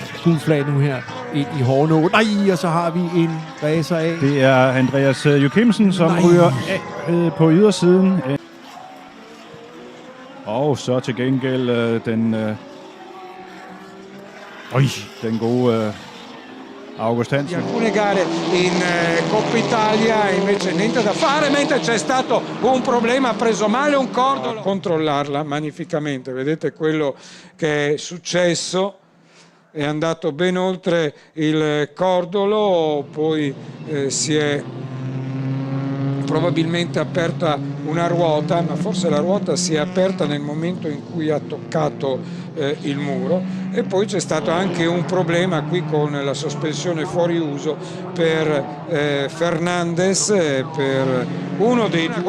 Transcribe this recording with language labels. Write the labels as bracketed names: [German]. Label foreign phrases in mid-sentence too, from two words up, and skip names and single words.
[Danish] Gulflag nu her ind i Hornå. Nej, og så har vi en racer af. Det er Andreas Joachimsen, som ryger af på ydersiden. Og så til gengæld den gode August Hansen. [Italian] Alcune gare in Coppa Italia invece niente da fare, mentre c'è stato un problema, ha preso male un cordolo. Controllarla magnificamente, vedete quello che è successo, è andato ben oltre il cordolo, poi si è probabilmente aperta una ruota, ma forse la ruota si è aperta nel momento in cui ha toccato il muro, e poi c'è stato anche un problema qui con la sospensione fuori uso per Fernandez, per uno dei due.